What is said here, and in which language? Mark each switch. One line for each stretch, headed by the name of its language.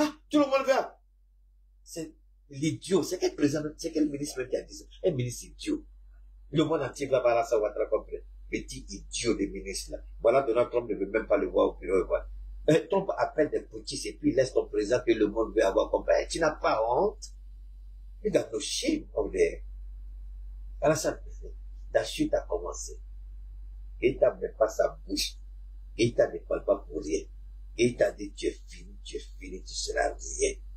French: Tout le monde veut. C'est l'idiot. C'est quel président, c'est quel ministre même qui a dit ça? Un ministre idiot. Le monde entier va avoir Alassane Ouattara comme président. Petit idiot de ministre là. Voilà, Donald Trump ne veut même pas le voir au bureau. Trump appelle des petits et puis laisse ton président que le monde veut avoir comme président. Tu n'as pas honte?
English: You got no shame over there.
French: Alassane, ta chute a commencé. Keïta ne met pas sa bouche. Keïta ne parle pas pour rien. Keïta dit tu es fini, tu seras rien.